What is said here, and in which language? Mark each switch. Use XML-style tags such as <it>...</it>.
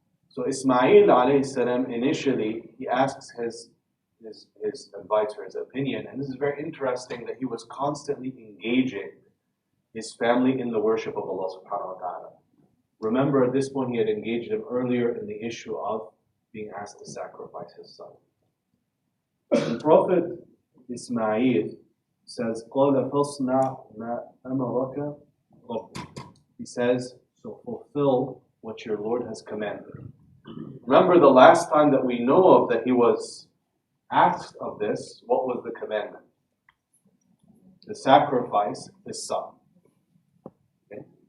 <en>So Ismail alayhi salam, initially, he asks his advice or his opinion, and this is very interesting that he was constantly engaging his family in the worship of Allah subhanahu wa ta'ala. Remember, at this point, he had engaged him earlier in the issue of being asked to sacrifice his son. The Prophet Ismail says,</en> <ar>قَالَ فَاصْنَعْ مَا أَمَرَكَ رَبُّكَ.</ar> <en>He says, so fulfill what your Lord has commanded. Remember, the last time that we know of that he was asked of this, what was the commandment? To sacrifice his son. Okay?</en>